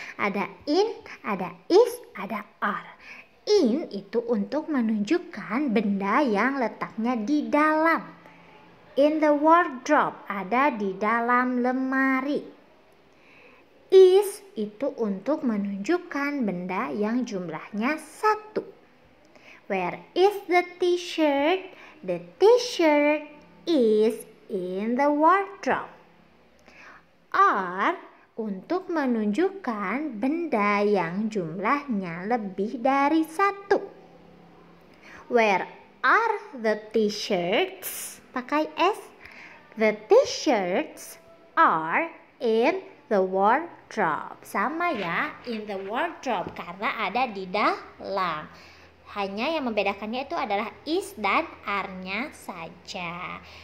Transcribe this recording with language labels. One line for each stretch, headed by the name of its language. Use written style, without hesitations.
Indonesian: Ada in, ada is, ada are. In itu untuk menunjukkan benda yang letaknya di dalam.
English: In the wardrobe,
Indonesian: ada di dalam lemari. Is itu untuk menunjukkan benda yang jumlahnya 1.
English: Where is the t-shirt? The t-shirt is in the wardrobe.
Indonesian: Are untuk menunjukkan benda yang jumlahnya lebih dari 1.
English: Where are the t-shirts?
Indonesian: Pakai s.
English: The t-shirts are in the wardrobe.
Indonesian: Sama ya,
English: in the wardrobe
Indonesian: karena ada di dalam. Hanya yang membedakannya itu adalah is dan are-nya saja.